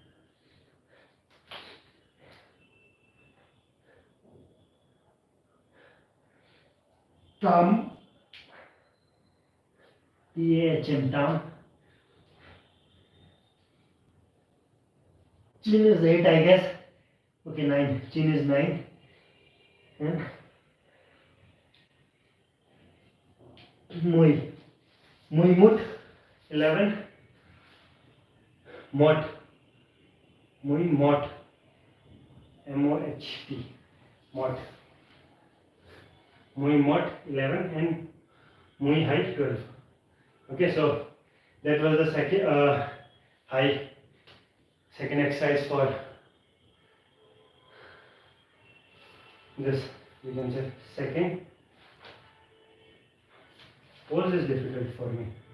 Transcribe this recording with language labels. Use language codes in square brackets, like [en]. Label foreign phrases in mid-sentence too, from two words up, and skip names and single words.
[vi] Tam. [en] THM tam. Chin is 8, I guess. Okay, 9. Chin is 9. And [vi] Mui mut [en] 11. [vi] Mot. Mui mot. MOHT. Mot. Mui mot 11 and Mui high 12. [en] Okay, so that was the second exercise for this, you can say second. Pose is difficult for me.